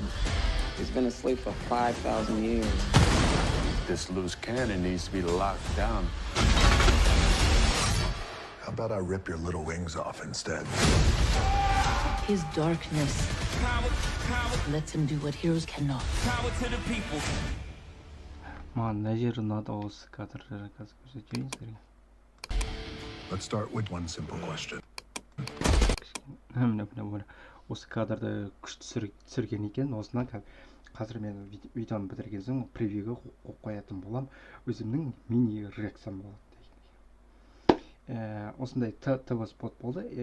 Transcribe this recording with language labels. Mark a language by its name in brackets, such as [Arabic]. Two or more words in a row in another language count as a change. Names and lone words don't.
[English] He's been asleep for 5,000 years. This loose cannon needs to be locked down. How about I rip your little wings off instead? His darkness lets him do what heroes cannot. Power to the people. [Kazakh] Маған мына жері ұнады, осы кадрды қазір көрсетейін сіздерге. [English] Let's start with one simple question. [Kazakh] Осы кадрды күшті түсірген екен. Осынан қазір мен видеоны бітірген соң превьюге қойып қоятын болам. Өзімнің мини реакциям болады. Осындай [English] TV spot [Kazakh] болды.